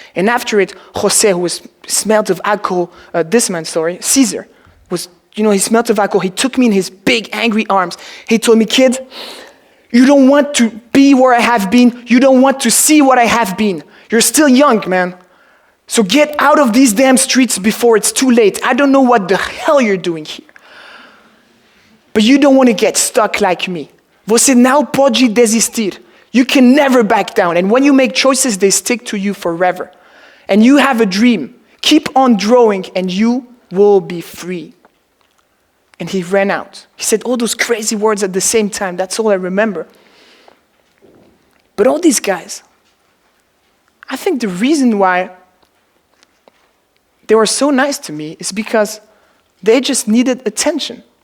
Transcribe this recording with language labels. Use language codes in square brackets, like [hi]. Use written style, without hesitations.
[en] And after it, Jose, who smelled of alcohol, Caesar, he smelled of alcohol. He took me in his big, angry arms. He told me, "Kid, you don't want to be where I have been. You don't want to see what I have been. You're still young, man. So get out of these damn streets before it's too late. I don't know what the hell you're doing here. But you don't want to get stuck like me. [pt] Você não pode desistir. [en] You can never back down. And when you make choices, they stick to you forever. And you have a dream. Keep on drawing and you will be free. And he ran out. He said all those crazy words at the same time. That's all I remember. But all these guys, I think the reason why they were so nice to me is because they just needed attention.